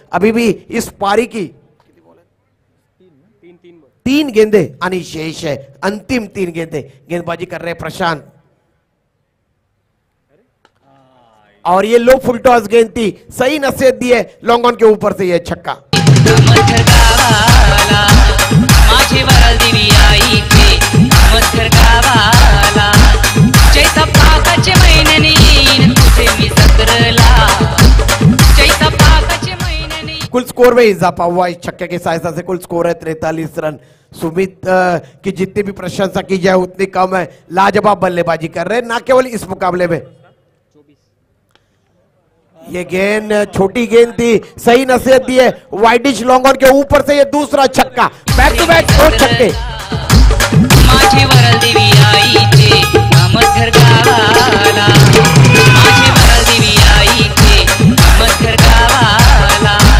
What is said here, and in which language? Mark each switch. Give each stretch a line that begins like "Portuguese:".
Hindi: अभी भी इस पारी की 3 गेंदें आनी शेष है, अंतिम 3 गेंदें। गेंदबाजी कर रहे हैं प्रशांत और ये लो फुल टॉस गेंद थी, सही नसीहत दी है लॉन्ग ऑन के ऊपर से, ये छक्का।
Marathi: मथर गावाला माझी वरदिवी आईचे मथर गावाला चैत पाकाचे महिन्याने येईन तुझे मी जत्रला चैत पाकाचे महिन्याने
Hindi: कुल स्कोर में इजाफा हुआ इस छक्के की सहायता से। कुल स्कोर है 43 रन। सुमित की जितनी भी प्रशंसा की जाए उतनी कम है। लाजवाब बल्लेबाजी कर रहे हैं, ना केवल इस मुकाबले में। ये गेंद छोटी गेंद थी, सही नसीहत दी है, वाइडिश लॉन्ग ऑन के ऊपर से ये दूसरा छक्का। बैक टू बैक 2 छक्के।
Marathi: माझी वरदिवी आईचे मथर गावाला माझी वरदिवी आईचे मथर गावाला